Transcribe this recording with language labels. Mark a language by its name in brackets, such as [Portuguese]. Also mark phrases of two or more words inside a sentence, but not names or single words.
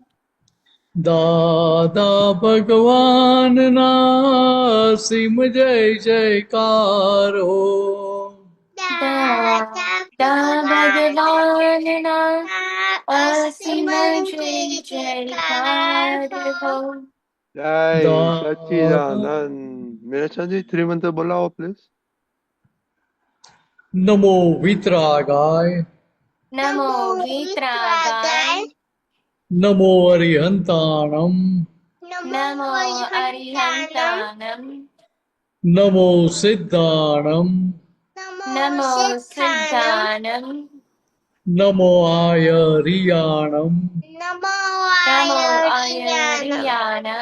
[Gujarati] દાદા ભગવાનના સિમ જય જયકાર હો. દાદા ભગવાનના અસીમ જય જયકાર હો. Jai દાદા Sachidanand. [English] Meerachandji, three mantra bolao, please. [Prakrit languages] નમો વિતરાગાય. નમો વિતરાગાય. નમો અરિહંતાણમ. नमो अरिहन्ताणं नमो सिद्धाणं नमो सिद्धाणं नमो आयर्याणं नमो आयर्याणं